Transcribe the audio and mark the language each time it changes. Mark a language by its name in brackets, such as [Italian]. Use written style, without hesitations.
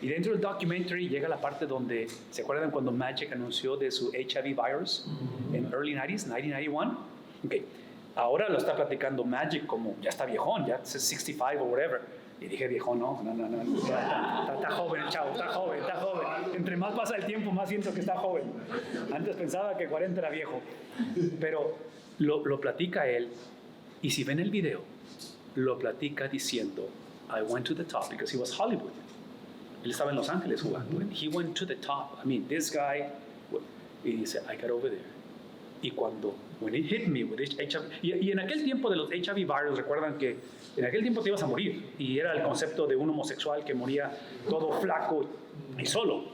[Spanish] Y dentro del documentary llega la parte donde, ¿se acuerdan cuando Magic anunció de su HIV virus en [English] early 90s, [Spanish] 1991? Ok. Ahora lo está platicando Magic como ya está viejón, ya es 65 o whatever. Y dije, viejón, no. Está joven el chavo, está joven. Entre más pasa el tiempo, más siento que está joven. Antes pensaba que 40 era viejo. Pero lo platica él. Y si ven el video, lo platica diciendo, [English] I went to the top because he was Hollywood. [Spanish] Él estaba en Los Ángeles jugando. [English] And he went to the top. I mean, this guy. [Spanish] Y dice, [English] I got over there. [Spanish] Y [English] when it hit me with HIV, [Spanish] y en aquel tiempo de los HIV virus, recuerdan que en aquel tiempo te ibas a morir, y era el concepto de un homosexual que moría todo flaco y solo.